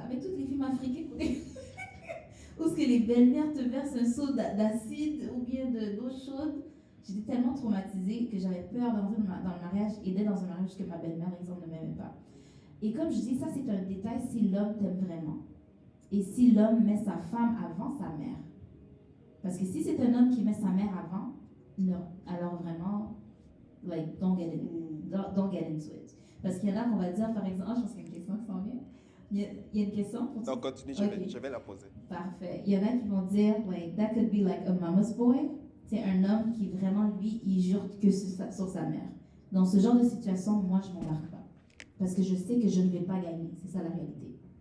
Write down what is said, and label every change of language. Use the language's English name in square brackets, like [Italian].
[French] Avec toutes les films africains, où est-ce que les belles-mères te versent un seau d'acide ou bien d'eau chaude, j'étais tellement traumatisée que j'avais peur d'entrer dans le mariage et d'être dans un mariage que ma belle-mère, par exemple, ne m'aimait pas. Et comme je dis, ça, c'est un détail si l'homme t'aime vraiment. Et si l'homme met sa femme avant sa mère. Parce que si c'est un homme qui met sa mère avant, non. Alors vraiment, [English] don't get into it. [French] Parce qu'il y en a qu'on va dire, par exemple, je pense qu'il y a une question qui s'en vient. Il y a une question pour toi? Non, continue, je vais la poser. Parfait. Il y en a qui vont dire, [English] that could be like a mama's boy. [French] C'est un homme qui vraiment, lui, il jure que sur sa mère. Dans ce genre de situation, moi, je ne m'embarque pas. Parce que je sais que je ne vais pas gagner. C'est ça la réalité.